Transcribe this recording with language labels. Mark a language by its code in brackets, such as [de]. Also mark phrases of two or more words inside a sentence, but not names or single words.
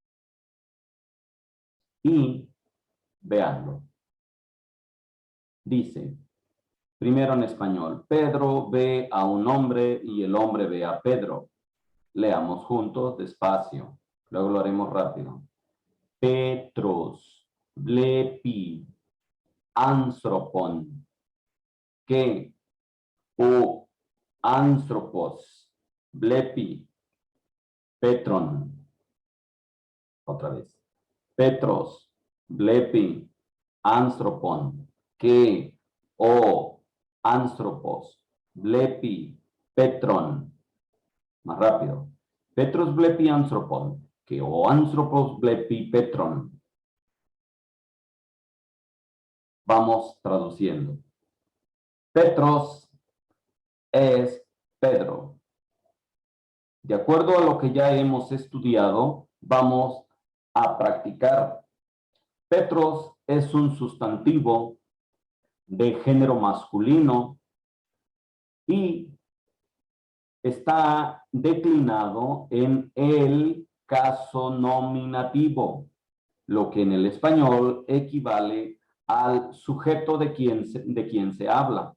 [es] Y veanlo. Dice, primero en español, Pedro ve a un hombre y el hombre ve a Pedro. Leamos juntos, despacio. Luego lo haremos rápido. [el] Πέτρος βλέπει ἄνθρωπον καὶ ὁ ἄνθρωπος βλέπει Πέτρον. [es] Otra vez. [el] Πέτρος βλέπει ἄνθρωπον καὶ ὁ ἄνθρωπος βλέπει Πέτρον. [es] Más rápido. [el] Πέτρος βλέπει ἄνθρωπον καὶ ὁ ἄνθρωπος βλέπει Πέτρον. [es] Vamos traduciendo. Petros es Pedro. De acuerdo a lo que ya hemos estudiado, vamos a practicar. Petros es un sustantivo de género masculino y está declinado en el caso nominativo, lo que en el español equivale al sujeto de quien se habla.